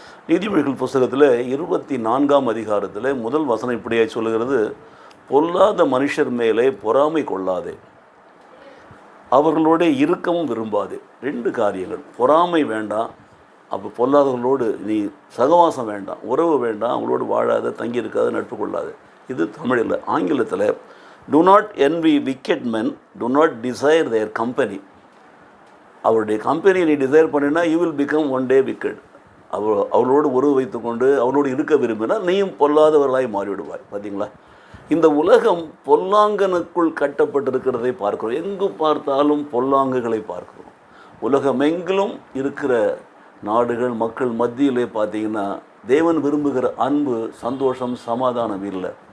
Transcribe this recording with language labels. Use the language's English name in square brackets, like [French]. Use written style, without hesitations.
[Tamil] நீதிமொழிகள் புஸ்தகத்தில் 24ஆம் அதிகாரத்தில் முதல் வசனம் இப்படியாய் சொல்லுகிறது: பொல்லாத மனுஷர் மேலே பொறாமை கொள்ளாதே, அவர்களோட இருக்கவும் விரும்பாதே. ரெண்டு காரியங்கள். பொறாமை வேண்டாம், அப்போ பொல்லாதவர்களோடு நீ சகவாசம் வேண்டாம், உறவு வேண்டாம், அவங்களோடு வாழாத, தங்கியிருக்காத, நட்பு கொள்ளாத. இது தமிழில். ஆங்கிலத்தில் [English] do not envy wicked men, do not desire their company. [Tamil] அவருடைய கம்பெனியை நீ டிசைர் பண்ணினா [English] you will become one day wicked. [Tamil] அவளோடு உறவு வைத்துக்கொண்டு அவளோடு இருக்க விரும்பினா நீயும் பொல்லாதவர்களாய் மாறிவிடுவாய். பார்த்தீங்களா? இந்த உலகம் பொல்லாங்கனுக்குள் கட்டப்பட்டிருக்கிறதை பார்க்கிறோம். எங்கு பார்த்தாலும் பொல்லாங்குகளை பார்க்கிறோம். உலகமெங்கிலும் இருக்கிற நாடுகள், மக்கள் மத்தியிலே பார்த்தீங்கன்னா தேவன் விரும்புகிற அன்பு, சந்தோஷம், சமாதானம் இல்லை.